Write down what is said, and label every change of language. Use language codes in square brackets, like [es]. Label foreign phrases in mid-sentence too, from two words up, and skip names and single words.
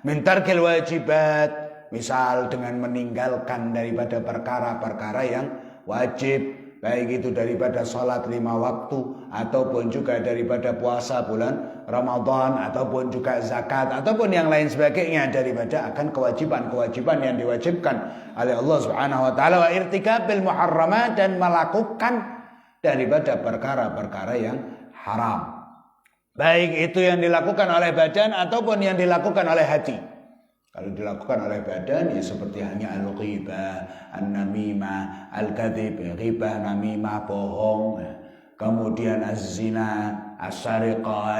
[ar] من ترك الواجبات, [id] misal dengan meninggalkan daripada perkara-perkara yang wajib, baik itu daripada salat 5 waktu, ataupun juga daripada puasa bulan Ramadan, ataupun juga zakat, ataupun yang lain sebagainya daripada akan kewajiban-kewajiban yang diwajibkan oleh Allah [ar] سبحانه وتعالى, وارتكاب المحرمات, [id] dan melakukan daripada perkara-perkara yang haram. Baik itu yang dilakukan oleh badan ataupun yang dilakukan oleh hati. Kalau dilakukan oleh badan ya seperti hanya [ar] الغيبة، النميمة، الكذب, [id] ghibah, namimah, bohong, kemudian [ar] الزنا، السرقة.